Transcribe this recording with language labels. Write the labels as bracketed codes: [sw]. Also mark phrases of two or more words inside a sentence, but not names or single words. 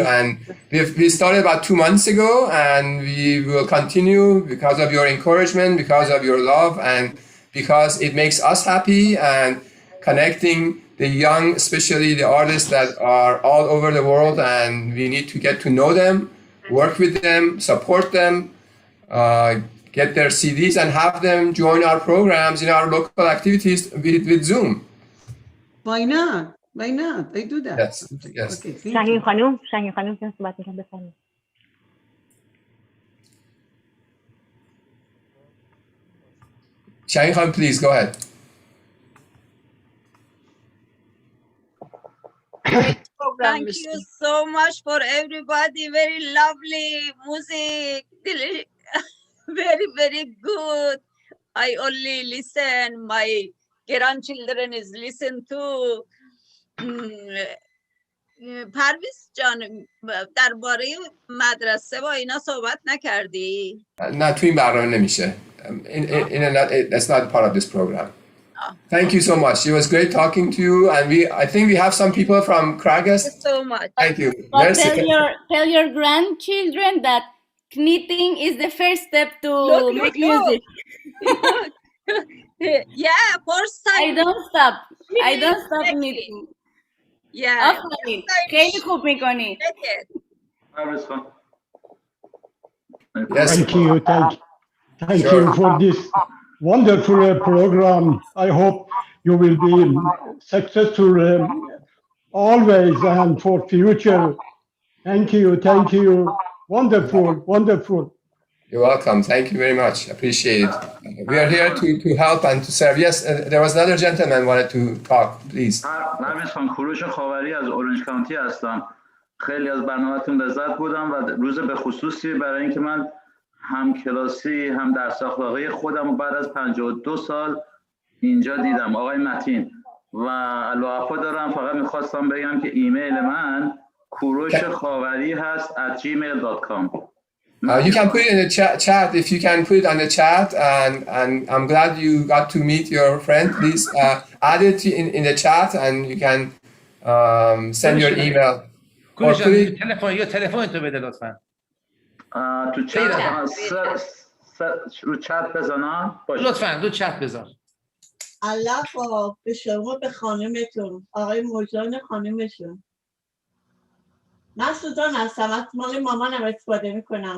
[en] And we started about 2 months ago, and we will continue because of your encouragement, because of your love, and because it makes us happy, and connecting the young, especially the artists that are all over the world, and we need to get to know them, work with them, support them, get their CDs and have them join our programs in our local activities with Zoom. Why not? I do that. Yes. Okay, [fa] Shaheen Khanum can صحبت می‌کنم بفرمایید. [en] Shaheen Khan, please go ahead. Thank you so much for everybody. Very lovely music. Very, very good. I only listen. My grandchildren is listen to. [fa] پرویز جان درباره مدرسه با اینا صحبت نکردی؟ نه تو این برنامه نمیشه. [en] That's not part of this program. Thank you so much. It was great talking to you, and I think we have some people from Kragas. Thank you so much. Thank you. But tell your grandchildren that knitting is the first step to make music. Yeah, first time. I don't stop knitting. Yeah. [fa] آفرین خیلی خوب میکنی. [en] Thank you for this wonderful program. I hope you will be successful always and for future. Thank you. Wonderful. You're welcome. Thank you very much. Appreciate it. We are here to help and to serve. Yes, there was another gentleman wanted to talk. Please. [fa] پرویز خان، کوروش خاوری از اورنج کانتی هستم. خیلی از برنامه‌تون لذت بردم و روز به خصوصی برای اینکه من هم کلاسی هم درس اخلاقی خودم بعد از 52 سال اینجا دیدم. آقای متین و علاوه دارم، فقط میخواستم بگم که ایمیل من کوروش خاوری هست @gmail.com. [en] You can put it in the chat if you can put it on the chat, and I'm glad you got to meet your friend. Please add it in the chat, and you can send your email. [fa] تلفن تو بده لطفا. تو چت بزنم. لطفا تو چت بذار. الله به شما به خانمتون آقای مرجان خانمشون. من سوزان هستم، مال مامانم استفاده میکنم.